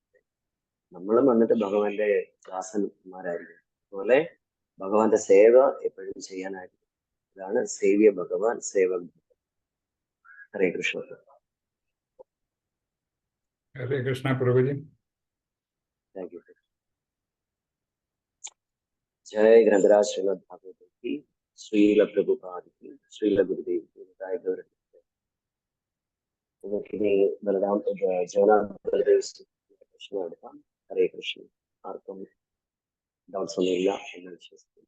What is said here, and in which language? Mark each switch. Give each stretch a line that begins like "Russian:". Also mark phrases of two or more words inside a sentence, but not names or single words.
Malayalam: നമ്മളും വന്നിട്ട് ഭഗവാന്റെ ദാസന്മാരായിരിക്കും. അതുപോലെ ഭഗവാന്റെ സേവ എപ്പോഴും ചെയ്യാനായിരിക്കും. ഇതാണ് സേവ്യ ഭഗവാൻ, സേവക് ഭഗവാൻ. ഹരേ കൃഷ്ണ. ഹരേ കൃഷ്ണ പ്രഭുജി.
English: Thank you.
Hindi: जय ग्रंथराज श्रीमद् भागवत की, श्रील प्रभुपाद की, श्रील गुरुदेव की, बलराम जगन्नाथ बलदेव कृष्ण എടുക്കാം.
Malayalam: ഹരേ കൃഷ്ണ. ആർക്കും ഡൗട്ട്സ് ഒന്നുമില്ല എന്ന് വിശ്വസിക്കുന്നു.